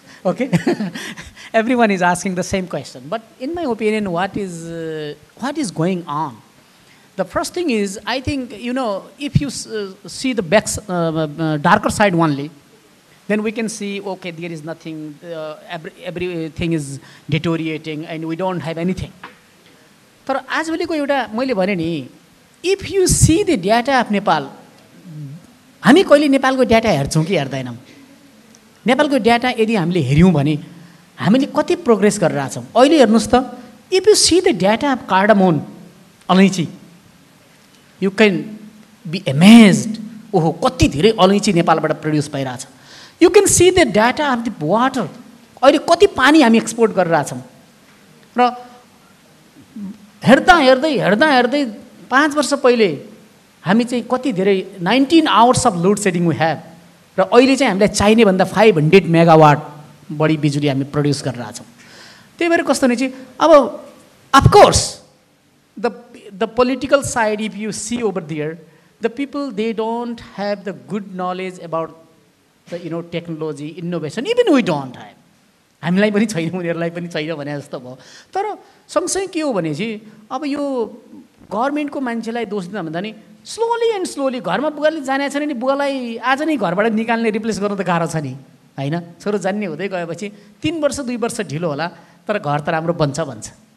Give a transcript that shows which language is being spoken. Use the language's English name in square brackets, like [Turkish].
[English] Okay, everyone is asking the same question. But in my opinion, what is going on? The first thing is, I think, if you see the darker side only, then we can see, okay, there is nothing, everything is deteriorating and we don't have anything. [Nepali] तर आजभोलिको एउटा मैले भने नि, [English] if you see the data of Nepal, [Nepali] हामी कहिले नेपालको data हेर्छौँ कि हेर्दैनौँ? नेपालको डाटा यदि हामीले हेर्यौँ भने हामीले कति प्रोग्रेस गरिरहेका छौँ। अहिले हेर्नुस् त, [English] if you see the data of cardamom, alainchi, you can be amazed. [Nepali] ओहो, कति धेरै अलैँची नेपालबाट प्रोड्युस भइरहेछ। [English] You can see the data of the water. [Nepali] अहिले कति पानी हामी एक्सपोर्ट गरिरहेका छौँ। र हेर्दा हेर्दै 5 वर्ष पहिले हामी चाहिँ कति धेरै [English] 19 hours of load shedding we have, [Nepali] र अहिले चाहिँ हामीलाई चाहिने भन्दा 500 मेगावाट बढी बिजुली हामी प्रोड्युस गरिरहेका छौँ। त्यही भएर कस्तो नि चाहिँ अब [English] of course the political side, if you see over there, the people, they don't have the good knowledge about the technology, innovation. Even we don't have. [Nepali] हामीलाई पनि छैन, उनीहरूलाई पनि छैन भने जस्तो भयो। तर सँगसँगै के हो भने चाहिँ अब यो गभर्नमेन्टको मान्छेलाई दोष दिन भन्दा नि स्लोली घरमा बुवाले जाने छैन नि, बुवालाई आज नै घरबाट निकाल्ने, रिप्लेस गर्नु त गाह्रो छ नि, हैन? छोरो जान्ने हुँदै गएपछि 3 वर्ष 2 वर्ष ढिलो होला, तर घर त राम्रो बन्छ भन्छ।